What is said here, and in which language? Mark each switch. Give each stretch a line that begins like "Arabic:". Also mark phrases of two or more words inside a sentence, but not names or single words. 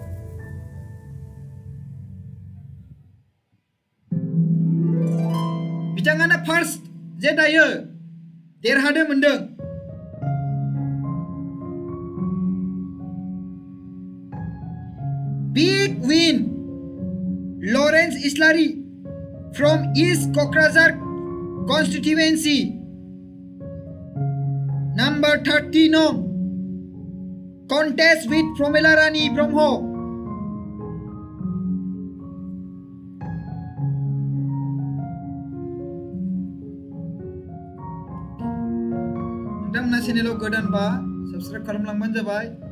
Bodo: बिथाङानो फार्स्ट जे दायो देरहानो मोनदों।
English: big win Lawrence Islary from East Kokrajhar constituency number 30 नং contest with प्रमिला रानी ब्रह्म।
Bodo: नोंथांमोना चेनेलाव गोदानबा साबस्क्राइब खालामलांबानो जाबाय।